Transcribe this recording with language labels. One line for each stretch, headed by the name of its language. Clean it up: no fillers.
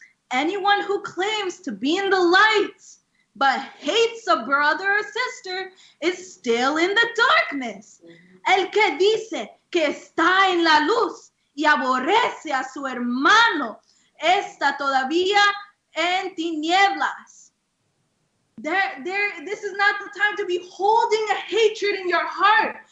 English: Anyone who claims to be in the light but hates a brother or sister is still in the darkness.
Spanish: El que dice que está en la luz y aborrece a su hermano está todavía en tinieblas.
English: This is not the time to be holding a hatred in your heart.